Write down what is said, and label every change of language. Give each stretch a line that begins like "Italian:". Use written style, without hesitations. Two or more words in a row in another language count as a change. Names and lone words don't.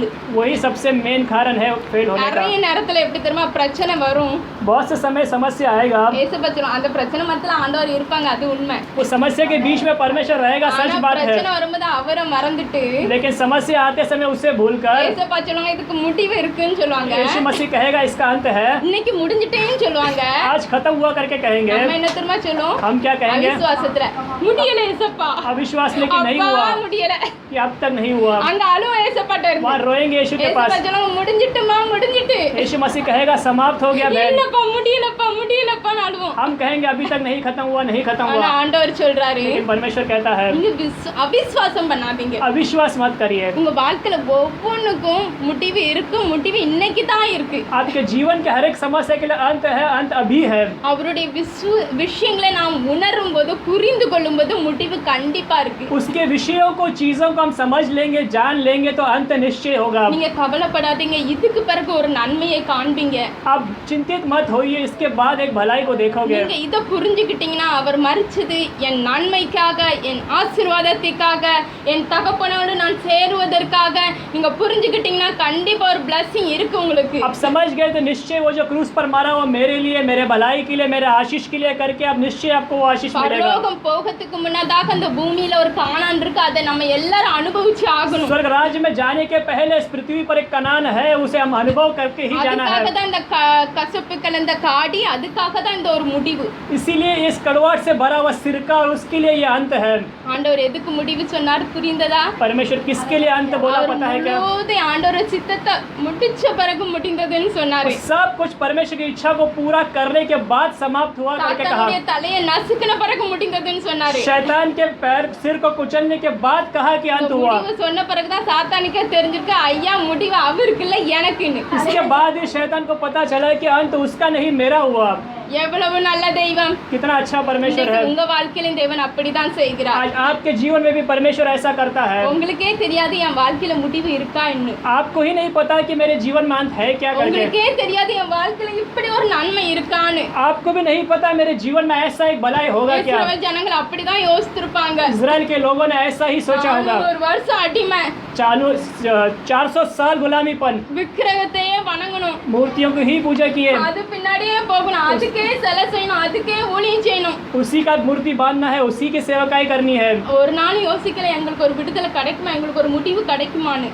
Hindi: वही सबसे मेन कारण है फेल होने का।
Tamil: நிறைய நேரத்துல எப்படி தெரியுமா பிரச்சனை வரும்,
Hindi: बहुत से समय समस्या आएगा,
Tamil: ஏசப்பச்சரும் அந்த பிரச்சனை மத்தில ஆண்டவர் இருப்பாங்க, அது உண்மை.
Hindi: उस समस्या के बीच में परमेश्वर रहेगा, सच
Tamil: ஆனா
Hindi: बात है।
Tamil: பிரச்சனை வரும்போது அவரை மறந்துட்டு
Hindi: लेकिन समस्या आते समय उसे भूलकर
Tamil: ஏசப்பா சொல்லுவாங்க இதுக்கு முடிவு இருக்குன்னு சொல்லுவாங்க,
Hindi: यीशु मसीह कहेगा इसका अंत है,
Tamil: இன்னைக்கு முடிஞ்சிட்டேன்னு சொல்லுவாங்க.
Hindi: आज खत्म हुआ करके कहेंगे।
Tamil: நம்ம என்ன தெரியுமா சொல்லுவோம்,
Hindi: हम क्या कहेंगे?
Tamil: அவிசுவாசத்துல முடியல ஏசப்பா,
Hindi: अविश्वास लेकिन नहीं
Tamil: அப்பா
Hindi: हुआ,
Tamil: முடியல.
Hindi: कि अब तक नहीं हुआ।
Tamil: அங்க அழுவ ஏசப்பாட்ட இருக்கு,
Hindi: वहाँ रोएंगे यीशु के
Tamil: ஏசப்பா
Hindi: पास।
Tamil: சொல்லுவாங்க முடிஞ்சிட்டுமா முடிஞ்சிட்டு,
Hindi: यीशु मसीह कहेगा समाप्त हो गया बहन।
Tamil: இல்லப்பா முடியலப்பா முடியலப்பான்னு அழுவோம்.
Hindi: हम कहेंगे अभी तक नहीं खत्म हुआ, नहीं खत्म
Tamil: ஆனா
Hindi: हुआ,
Tamil: ஆண்டவர் சொல்றாரு
Hindi: लेकिन परमेश्वर कहता है
Tamil: நீங்க அவிசுவாசம் பண்ணாதீங்க.
Hindi: अविश्वास मत करिए।
Tamil: உங்க வாழ்க்கையில ஒவ்வொன்றுக்கும் முடிவு இருக்கு, முடிவு இன்னைக்கு தான் இருக்கு.
Hindi: आपके जीवन के हर एक समस्या के लिए अंत है, अंत अभी है।
Tamil: அவருடைய விஷயங்களை நாம் உணரும் போது புரிந்து கொள்ளும் போது முடிவு கண்டிப்பா இருக்கு.
Hindi: उसके विषयों को चीजों को हम समझ लेंगे, जान लेंगे तो अंत निश्चय होगा।
Tamil: நீங்க கவலைப்படாதீங்க, இதுக்கு பிறகு ஒரு நன்மையை காண்பீங்க.
Hindi: आप चिंतित मत होइए, इसके बाद एक भलाई को देखोगे।
Tamil: நீங்க இத புரிஞ்சுக்கிட்டீங்கன்னா அவர் மரிச்சது என் நன்மைக்காக, என் ஆசீர்வாதத்துக்காக, என் தகப்பனோடு நான் சேருவதற்காக நீங்க புரிஞ்சுக்கிட்டீங்கன்னா கண்டிப்பா ஒரு blessing இருக்கு உங்களுக்கு.
Hindi: आप समझ गए तो निश्चय वो जो क्रूस पर मारा वो मेरे लिए, मेरे भलाई के लिए, मेरे आशीष के लिए करके आप निश्चय आपको वो आशीष मिलेगा।
Tamil: பரலோகம் போகிறதுக்கு முன்னதாக அந்த பூமியில ஒரு கானான் இருக்கு, அதை நம்ம எல்லாரும் அனுபவிச்சு ஆகணும்.
Hindi: स्वर्ग राज्य में जाने के पहले इस पृथ्वी पर एक कनान है, उसे हम अनुभव करके ही जाना
Tamil: அதுக்காக
Hindi: है।
Tamil: தான் இந்த கசப்புக்கள் இந்த காடி, அதுக்காக தான் இந்த ஒரு முடிவு.
Hindi: इसीलिए इस कड़वाहट से भरा हुआ सिरका और उसके लिए ये अंत है।
Tamil: ஆண்டவர் எதுக்கு முடிவு சொன்னார் புரிந்ததா?
Hindi: परमेश्वर किसके लिए अंत बोला
Tamil: அவர்
Hindi: पता है क्या?
Tamil: முழுவதும் ஆண்டவர் சித்தத்தை முடிச்ச பிறகு முடிந்ததுன்னு சொன்னாரு.
Hindi: सब कुछ परमेश्वर की इच्छा को पूरा करने के बाद समाप्त हुआ करके कहा।
Tamil: சாத்தானுடைய தலையை நசுக்கின பிறகு முடிந்ததுன்னு சொன்னாரு.
Hindi: शैतान के पैर सिर को कुचलने के बाद कहा कि अंत हुआ।
Tamil: முடிவு சொன்ன பிறகுதான் சாத்தானுக்கே தெரிஞ்சிருக்கு ஐயா முடிவு அவருக்கு இல்ல எனக்குன்னு.
Hindi: इसके बाद ही शैतान को पता चला कि अंत उसका नहीं मेरा हुआ।
Tamil: எவ்வளவு நல்ல தெய்வம்,
Hindi: कितना अच्छा परमेश्वर
Tamil: இன்னைக்கு
Hindi: है।
Tamil: உங்க வாழ்க்கையிலும் தேவன் அப்படிதான் செய்கிறார்.
Hindi: आज आपके जीवन में भी परमेश्वर ऐसा करता है।
Tamil: உங்களுக்கே தெரியாது என் வாழ்க்கையில முடிவு இருக்கான்னு,
Hindi: आपको ही नहीं पता कि मेरे जीवन में अंत है क्या करके।
Tamil: உங்களுக்கே தெரியாது என் வாழ்க்கையில இப்படி ஒரு நன்மை இருக்கான்னு.
Hindi: आपको भी नहीं पता मेरे जीवन में ऐसा एक भलाई होगा क्या।
Tamil: இஸ்ரவேல் ஜனங்கள் அப்படிதான் யோசித்திருப்பாங்க.
Hindi: इजराइल के लोगों ने ऐसा ही सोचा होगा।
Tamil: 400 வருஷம் அடிமை,
Hindi: 400 साल गुलामीपन,
Tamil: விக்கிரகத்தையே வணங்கணும்,
Hindi: मूर्तियों को ही पूजा किए,
Tamil: அது பின்னாடியே போகணும், அதுக்கே சிலை செய்யணும், அதுக்கே ஊழியம் செய்யணும்.
Hindi: उसी का मूर्ति बांधना है, उसी की सेवकाई करनी है।
Tamil: ஒரு நாள் யோசிக்கல எங்களுக்கு ஒரு விடுதலை கிடைக்குமா, எங்களுக்கு ஒரு முடிவு கிடைக்குமான்னு.